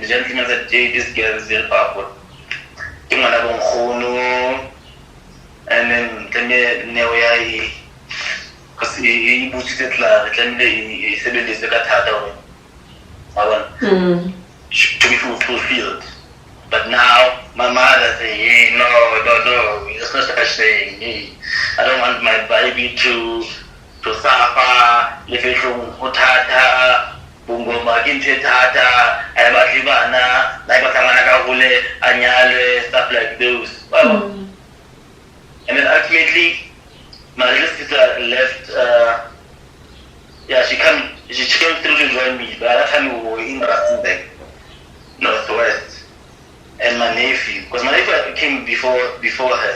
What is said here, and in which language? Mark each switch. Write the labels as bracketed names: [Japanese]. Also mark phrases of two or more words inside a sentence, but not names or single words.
[English] The gentleman said, hey, this girl is very powerful. And then because he pushes it to be fulfilled. But now my mother says, hey, no, it's not such a thing. Hey, I don't want my baby to suffer, [Southern Sotho] lefehlong ho thata, bongoma ke ntho e thata, a batle bana, ba tlangana ka hole, a nyale, [English] stuff like those. Well, and then ultimately, my little sister left. She came through to join me, but at that time we were in Rustenburg, Northwest. And my nephew, because my nephew came before her.